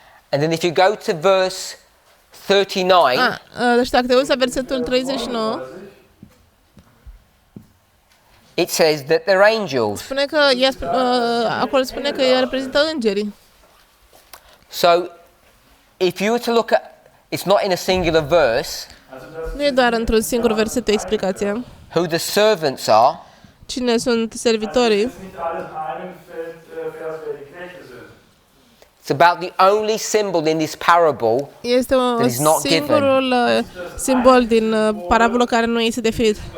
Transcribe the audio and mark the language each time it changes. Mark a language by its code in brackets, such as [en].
[en] and then if you go to verse 39, [ro] deci dacă te uiți la versetul 39, [en] it says that they're angels. [ro] spune că acolo spune că ea reprezintă îngerii. [en] So if you were to look at, it's not in a singular verse, [ro] Nu e doar într-un singur verset o explicație. [en] who the servants are, [ro] Cine sunt servitorii? [en] it's about the only symbol in this parable. [ro] Este [en] That is not given. [ro] singurul simbol din parabolă care nu este definit.